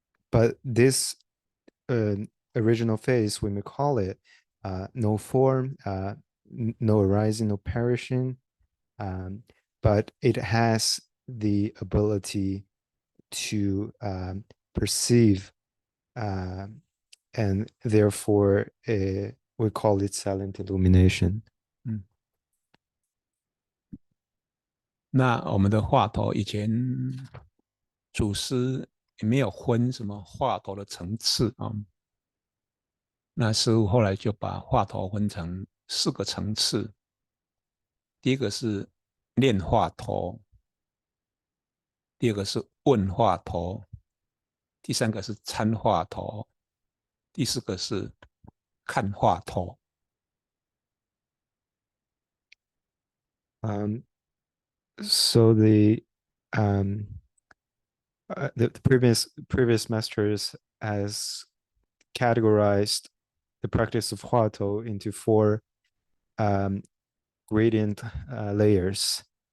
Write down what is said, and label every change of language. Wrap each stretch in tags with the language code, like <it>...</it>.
<en>But this original face, we may call it no form, no arising, no perishing, but it has the ability to perceive, and therefore we call it silent illumination.</en> <zh>那我们的话头以前祖师也没有分什么话头的层次啊。那师父后来就把话头分成4个层次。第一个是念话头，第二个是问话头，第3个是参话头，第4个是看话头。</zh> <en>So the previous masters has categorized the practice of Huatou into 4 gradient layers.</en>